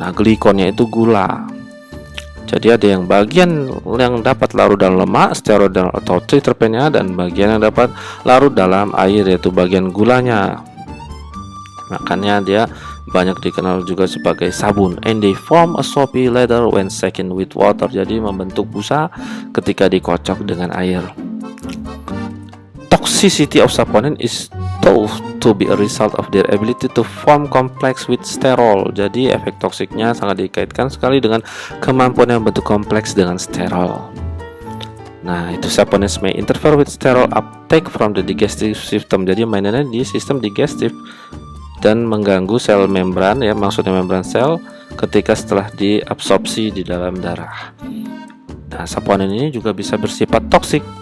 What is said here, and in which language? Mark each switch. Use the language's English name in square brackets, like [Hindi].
[Indonesian] Nah, glikonnya itu gula. Jadi ada yang bagian yang dapat larut dalam lemak, steroid atau triterpennya, dan bagian yang dapat larut dalam air, yaitu bagian gulanya. Makanya dia banyak dikenal juga sebagai sabun. [English] And they form a soapy lather when shaken with water. [Indonesian] Jadi membentuk busa ketika dikocok dengan air. [English] Toxicity of saponin is thought to be a result of their ability to form complex with sterol. [Indonesian] Jadi efek toksiknya sangat dikaitkan sekali dengan kemampuan yang bentuk kompleks dengan sterol. [English] Nah, itu saponins may interfere with sterol uptake from the digestive system. [Indonesian] Jadi mainannya di sistem digestif dan mengganggu sel membran ya, maksudnya membran sel ketika setelah diabsorpsi di dalam darah. Nah, saponin ini juga bisa bersifat toksik